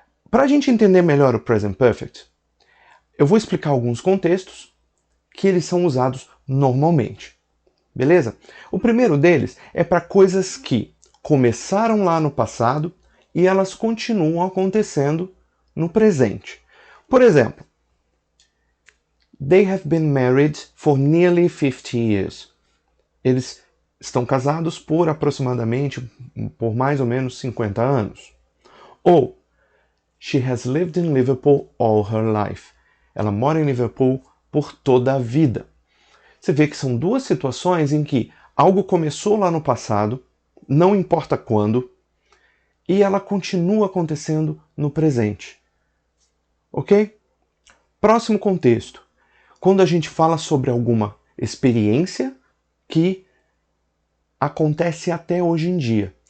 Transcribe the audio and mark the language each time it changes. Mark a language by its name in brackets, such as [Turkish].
[Portuguese] Para a gente entender melhor o present perfect, eu vou explicar alguns contextos que eles são usados normalmente. Beleza? O primeiro deles é para coisas que começaram lá no passado e elas continuam acontecendo no presente. Por exemplo, [English] they have been married for nearly 50 years. [Portuguese] Eles estão casados por aproximadamente, por mais ou menos 50 anos. [English] Ou, she has lived in Liverpool all her life. [Portuguese] Ela mora em Liverpool por toda a vida. Você vê que são duas situações em que algo começou lá no passado, não importa quando, e ela continua acontecendo no presente. Ok? Próximo contexto. Quando a gente fala sobre alguma experiência que acontece até hoje em dia.